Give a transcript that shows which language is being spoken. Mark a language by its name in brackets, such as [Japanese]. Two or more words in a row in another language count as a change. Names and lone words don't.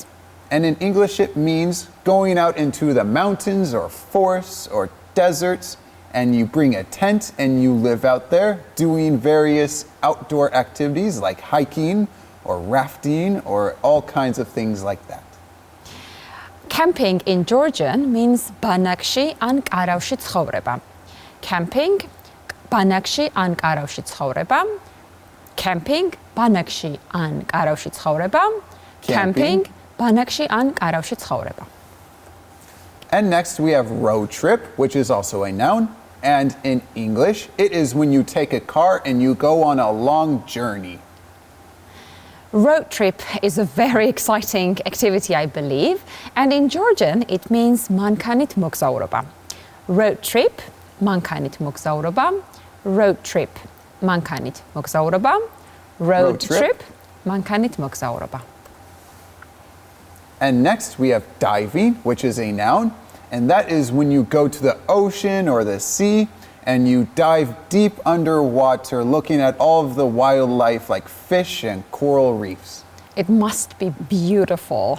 [English] And in English it means going out into the mountains or forests or deserts, and you bring a tent and you live out there doing various outdoor activities like hiking or rafting or all kinds of things like that. Camping in Georgian means [Georgian] ბანაკში ან კარავში ცხოვრება. Camping, ბანაკში ან კარავში ცხოვრება. Camping, ბანაკში ან კარავში ცხოვრება. Camping, ბანაკში ან კარავში ცხოვრება. [English] And next we have road trip, which is also a noun. And in English, it is when you take a car and you go on a long journey. Road trip is a very exciting activity, I believe. And in Georgian, it means [Georgian] მანქანით მოგზაურობა. [English] Road trip, [Georgian] მანქანით მოგზაურობა. [English] Road trip, [Georgian] მანქანით მოგზაურობა. [English] Road trip, [Georgian] მანქანით მოგზაურობა. [English] And next we have diving, which is a noun. And that is when you go to the ocean or the sea and you dive deep underwater looking at all of the wildlife like fish and coral reefs. It must be beautiful.